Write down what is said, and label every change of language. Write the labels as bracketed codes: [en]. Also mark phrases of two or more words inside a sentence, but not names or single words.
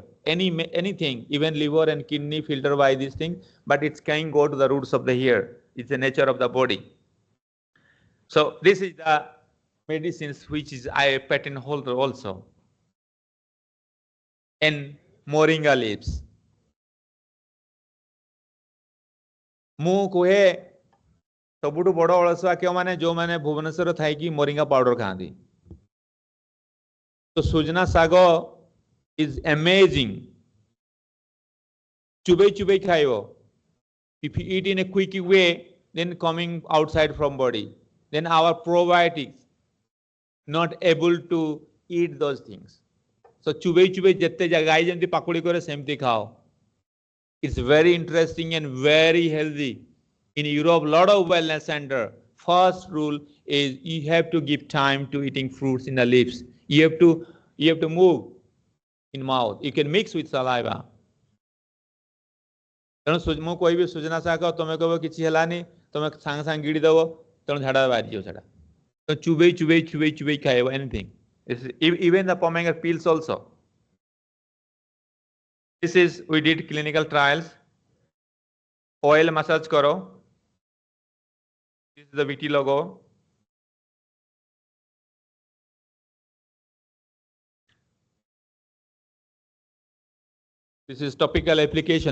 [en] Anything, even liver and kidney filter by this thing, but it can go to the roots of the hair. It's the nature of the body. So this is the medicines which is a patent holder also. And moringa leaves. [or] ମୁଁ କୁହେ ସବୁଠୁ ବଡ଼ ଅଳସୁଆ କେଉଁମାନେ ଯେଉଁମାନେ ଭୁବନେଶ୍ୱର ଥାଇକି [en] moringa powder [or] ଖାଆନ୍ତି ତ ସୁଜନା ଶାଗ [en] is amazing [or] ଚୁବେଇ ଖାଇବ [en] if you eat in a quick way then coming outside from body then our probiotics not able to eat those things so [or] ଚୁବେଇ ଯେତେ ଗାଈ ଯେମିତି ପାକୁଳି କରେ ସେମିତି ଖାଅ. [en] It's very interesting and very healthy. In Europe, lot of wellness center. First rule is you have to give time to eating fruits in the leaves. You have to move in mouth. You can mix with saliva. [or] ତେଣୁ ମୁଁ କହିବି ସୁଜନା ଶାଗ ତମେ କହିବ କିଛି ହେଲାନି ତମେ ସାଙ୍ଗେ ସାଙ୍ଗେ ଗିଡି ଦବ ତେଣୁ ଝାଡା ବାହାରିଯିବ ସେଟା ତ ଚୁବେଇ ଖାଇବ anything. [en] Even the pomegranate peels also. This is, we did clinical trials. Oil massage karo. This is the VT logo. This is topical application.